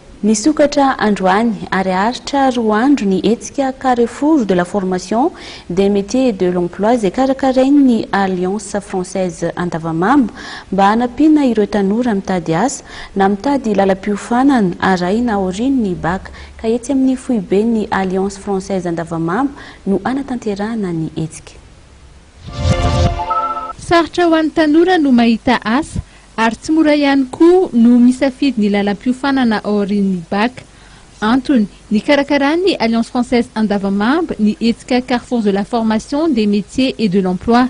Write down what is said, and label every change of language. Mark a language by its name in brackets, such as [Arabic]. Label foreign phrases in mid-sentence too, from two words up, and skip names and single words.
[Malagasy] Nisokatra androany ary haharitra roa andro ny hetsika Carrefour de la formation des métiers et de l'emploi izay karakarain'ny Alliance Française Andavamamba mba hanampiana ireo tanora mitady asa na mitady lalam-piofanana arahina aorian'ny baka ka etsy amin'ny foiben'ny Alliance Française Andavamamba no anatanterahana ny hetsika. Sarotra ho an'ny tanora no mahita asa ary tsy mora ihany koa no misafidy ny lalam-piofanana aorian'ny baka. Antony ny karakarain'i Alliance Française Andavamamba ny hetsika Carrefour de la formation des métiers et de l'emploi.